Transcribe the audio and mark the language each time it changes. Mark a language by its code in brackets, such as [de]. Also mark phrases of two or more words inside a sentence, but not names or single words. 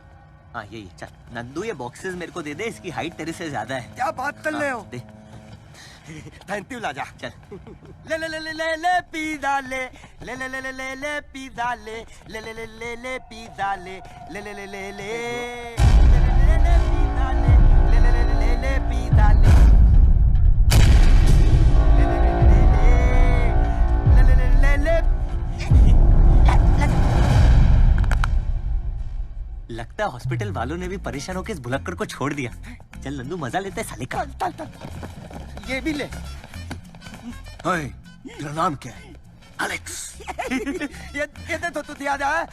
[hi] हाँ यही है। चल नंदू, ये बॉक्सेस मेरे को दे दे, इसकी हाइट तेरे से ज्यादा है। क्या बात कर रहे हो? दे। [en] thank you [hi] लाजा। चल। ले ले ले ले ले ले पिज़्ज़ा ले, ले ले ले ले ले ले पिज़्ज़ा ले, ले ले ले ले ले पिज़्ज़ा ले, ले ले ले ले ले, ले ले ले ले पिज़्ज़ा ले, ले ले ले ले ले पिज़्ज़ा ले, ले ले ले ले ले। लगता है हॉस्पिटल वालों ने भी परेशान होकर इस भुलक्कड़ को छोड़ दिया। चल नंदू, मजा लेते हैं साले का। ये भी ले। ओए, तेरा नाम क्या है? एलेक्स। ये दे तो तू याद है?